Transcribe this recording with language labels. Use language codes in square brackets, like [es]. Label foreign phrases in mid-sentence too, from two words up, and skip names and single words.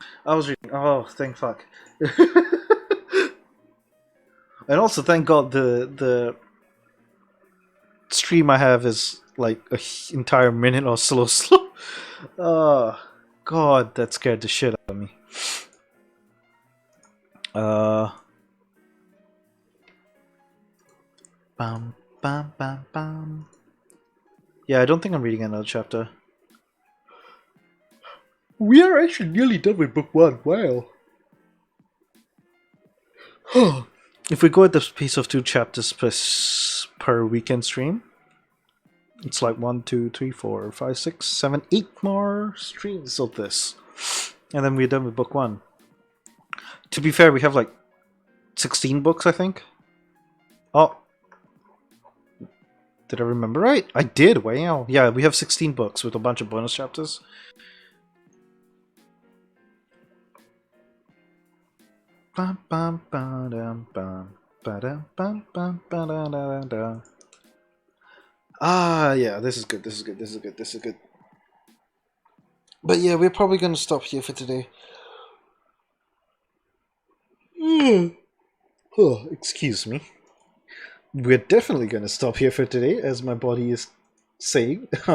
[en] Oh, thank fuck. And also, thank God the stream I have is like a entire minute or slow. Oh, God, that scared the shit out of me. Uh, bam, bam, bam, bam. Yeah, I don't think I'm reading another chapter. We are actually nearly done with book one. Wow. If we go at the pace of 2 chapters per weekend stream, it's like 1, 2, 3, 4, 5, 6, 7, 8 more streams of this. And then we're done with book one. To be fair, we have like 16 books, I think. Oh. Did I remember right? I did, wow. Yeah, we have 16 books with a bunch of bonus chapters. Bum, bum, ba-dum, bum, ba-dum, bum, bum, ba-da-da-da-da. Ah, yeah, this is good, this is good, this is good, this is good. But yeah, we're probably going to stop here for today. Oh, excuse me. We're definitely going to stop here for today, as my body is saying.